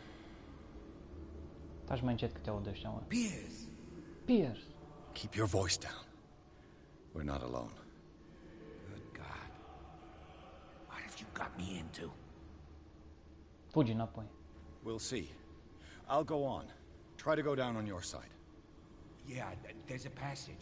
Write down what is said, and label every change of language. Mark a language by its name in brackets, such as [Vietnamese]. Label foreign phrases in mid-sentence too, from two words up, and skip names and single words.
[Romanian] Taci mai încet că te aud ăștia, mă. [English] Piers! Piers! Keep your voice down. We're not alone. Good God. What have you got me into? [Romanian] Fugi înapoi. [English] We'll see. I'll go on. Try to go down on your side. Yeah, there's a passage.